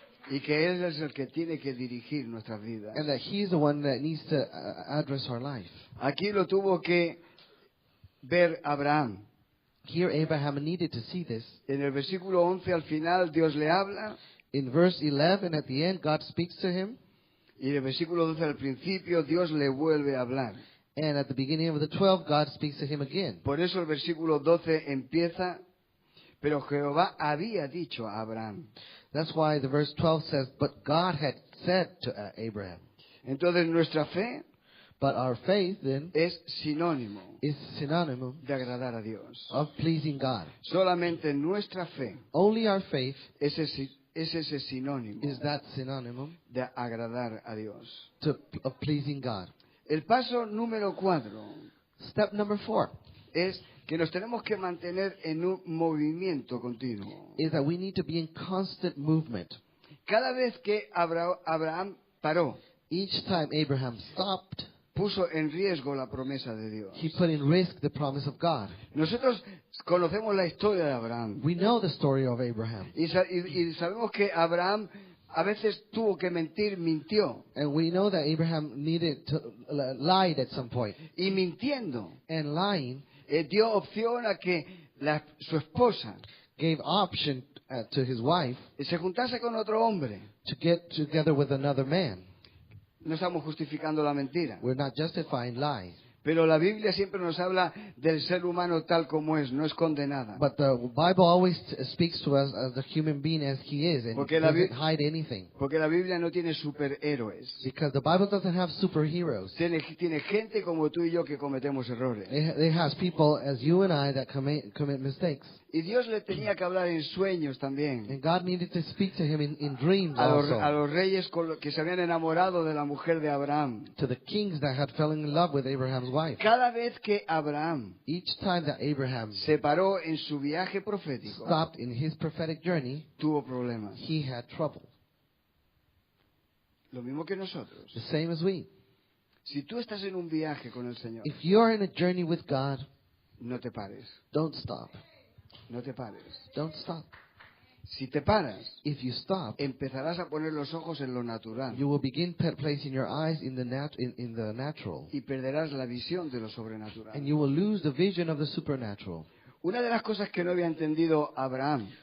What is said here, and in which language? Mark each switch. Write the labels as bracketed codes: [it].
[es] Y que Él es el que tiene que dirigir nuestras vidas. [en] and that He's the one that needs to address our life. [es] Aquí lo tuvo que ver Abraham. [en] Here, Abraham needed to see this. [es] En el versículo 11 al final Dios le habla. [en] In verse 11, at the end, God speaks to him, [es] Y en el versículo 12 al principio Dios le vuelve a hablar. [en] and at the beginning of the 12, God speaks to him again. [es] Por eso el versículo 12 empieza, pero Jehová había dicho a Abraham. [en] That's why the verse 12 says, "But God had said to Abraham." [es] Entonces nuestra fe [en] But our faith then [es] es sinónimo [en] is synonym [es] de agradar a Dios. [en] of pleasing God. [es] Solamente nuestra fe [en] Only our faith [es] es ese sinónimo [en] is that synonym [es] de agradar a Dios. [en] of pleasing God. [es] El paso número 4 [en] Step number 4 [es] es que nos tenemos que mantener en un movimiento continuo. [en] is that we need to be in constant movement. [es] Cada vez que Abraham paró, [en] Each time Abraham stopped, [es] puso en riesgo la promesa de Dios. [en] he put in risk the promise of God. [es] Nosotros conocemos la historia de Abraham [en] We know the story of Abraham, [es] y sabemos que Abraham a veces tuvo que mentir, mintió. [en] and we know that Abraham needed to lied at some point. [es] Y mintiendo, [en] And lying [es] dio opción a que su esposa [en] gave option to his wife [es] se juntase con otro hombre. [en] to get together with another man. [es] No estamos justificando la mentira. [en] We're not justifying lies. [es] Pero la Biblia siempre nos habla del ser humano tal como es, no esconde nada. [en] But the Bible always speaks to us as the human being as he is, and [es] Porque la [en] doesn't [es] Bi- [en] hide anything. [es] Porque la Biblia no tiene superhéroes. [en] Because the Bible doesn't have superheroes. [es] Tiene gente como tú y yo que cometemos errores. [en] It has people as you and I that commit mistakes. [es] Y Dios le tenía que hablar en sueños también. [en] And God needed to speak to him in dreams [es] A [en] also. [es] los reyes que se habían enamorado de la mujer de Abraham. [en] To the kings that had fallen in love with Abraham's wife. [es] Cada vez que Abraham [en] Each time that Abraham [es] se paró en su viaje profético, [en] stopped in his prophetic journey, [es] tuvo problemas. [en] he had trouble. [es] Lo mismo que nosotros. [en] The same as we. [es] Si tú estás en un viaje con el Señor, [en] If you're in a journey with God, [es] no te pares. [en] don't stop. [es] No te pares. [en] Don't stop. [es] Si te paras, [en] If you stop, [es] empezarás a poner los ojos en lo natural [en] you will begin placing your eyes in the natural, [es] y perderás la visión de lo sobrenatural. [en] and you will lose the vision of the supernatural. [es] Una de las cosas que no había entendido Abraham,